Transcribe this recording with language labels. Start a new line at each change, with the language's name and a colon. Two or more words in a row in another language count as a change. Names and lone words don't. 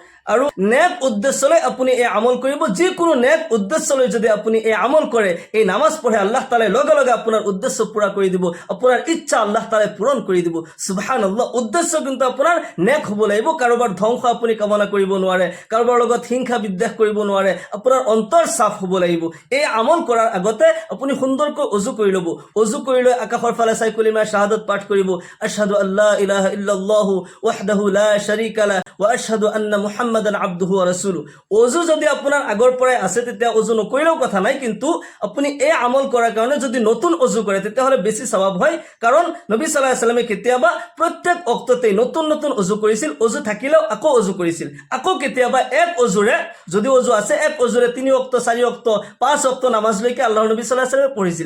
Assamese: আৰু নেক উদ্দেশ্যলৈ আপুনি এই আমল কৰিব। যিকোনো নেক উদ্দেশ্যলৈ যদি আপুনি এই আমল কৰে, এই নামাজ পঢ়ে, আল্লাহ তাআলাই লগে লগে আপোনাৰ উদ্দেশ্য পূৰা কৰি দিব, আপোনাৰ ইচ্ছা আল্লাহ তাআলাই পূৰণ কৰি দিব। সুবহানাল্লাহ। উদ্দেশ্য কিন্তু আপোনাৰ নেক হ'ব লাগিব। কাৰোবাৰ ধ্বংস আপুনি কামনা কৰিব নোৱাৰে, কাৰোবাৰ লগত হিংসা বিদ্বেষ কৰিব নোৱাৰে, আপোনাৰ অন্তৰ চাফ হ'ব লাগিব। এই আমল কৰাৰ আগতে আপুনি সুন্দৰকৈ অজু কৰি ল'ব। অজু কৰি লৈ আকাশৰ ফালে চাই কলিমা শাহাদাত পাঠ কৰিব।
Arabic: أشهد أن لا إله إلا الله وحده لا شريك له وأشهد أن محمدا عبده ورسوله.
Assamese: অজু যদি আপোনাৰ আগৰ পৰাই আছে তেতিয়া অজু নকৰিলেও কথা নাই, কিন্তু আপুনি এই আমল কৰাৰ কাৰণে যদি নতুন অজু কৰে তেতিয়াহ'লে বেছি সওয়াব হয়। কাৰণ নবী
Arabic: صلى الله عليه وسلم
Assamese: কেতিয়াবা প্ৰত্যেক অক্ততেই নতুন নতুন অজু কৰিছিল। অজু থাকিলেও আকৌ অজু কৰিছিল। আকৌ কেতিয়াবা এক অজুৰে, যদি অজু আছে, এক অজুৰে 3 অক্ত, 4 অক্ত, 5 অক্ত নামাজলৈকে আল্লাহৰ নবী
Arabic: صلى الله عليه وسلم
Assamese: পঢ়িছিল।